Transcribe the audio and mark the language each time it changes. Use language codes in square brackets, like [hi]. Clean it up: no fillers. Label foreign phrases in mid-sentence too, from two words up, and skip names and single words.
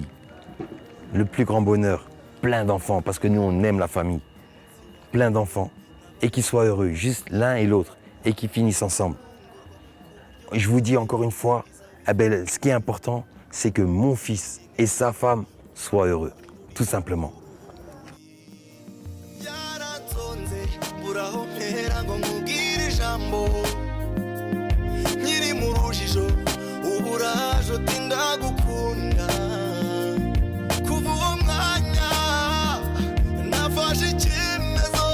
[fr] Le plus grand bonheur, plein d'enfants, parce que nous, on aime la famille. Plein d'enfants, et qu'ils soient heureux, juste l'un et l'autre, et qu'ils finissent ensemble. Je vous dis encore une fois, eh ben, ce qui est important, c'est que mon fils et sa femme soient heureux, tout simplement. [rw] Nkiri mu rujijo uburaje utinda gukunda kuva uwo mwanya nafashe icyemezo